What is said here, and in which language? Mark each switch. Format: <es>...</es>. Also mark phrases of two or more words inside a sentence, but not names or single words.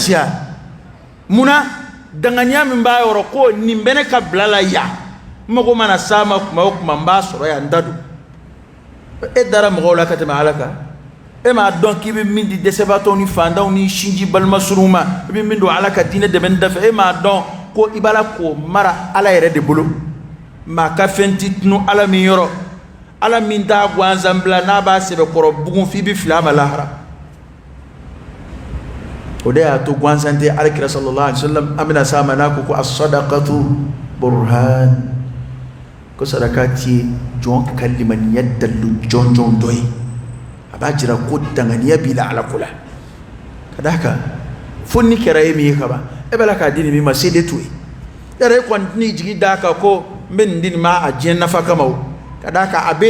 <bm>kasi wa munna danganiya min b'a yɔrɔ ko nin bɛ ne ka bila la yan n mago mana s'a ma kuma o kuma n b'a sɔrɔ yan n da don e dara mɔgɔw la ka tɛmɛ ala kan e m'a dɔn k'i bɛ min di dɛsɛbaatɔw ni fantanw ni sinji balima suruw ma i bɛ min don ala ka diinɛ dɛmɛni da fɛ e m'a dɔn ko i b'a la k'o mara ala yɛrɛ de bolo maa ka fɛn tɛ tunu ala min yɔrɔ ala min t'a gansan bila n'a b'a sɛbɛkɔrɔ bugun f'i bɛ fili a ma lahara o de y'a to gansan tɛ alakira</bm> <ar>صلى الله عليه وسلم</ar> <bm>an bɛna s'a ma n'a ko</bm> <ar>الصدقة برهان</ar> <bm>ko sadaka ti jɔn ka limaniya dalu jɔnjɔn dɔ ye a b'a jira ko danganiya b'i la ala ko la ka d'a kan fo ni kɛra e min ye kaban e bɛ la k'a di nin min ma se de t'o ye yɛrɛ e kɔni tɛn'i jigi d'a kan ko n bɛ nin di nin ma a diɲɛ nafa kama o ka d'a kan a b'e</bm>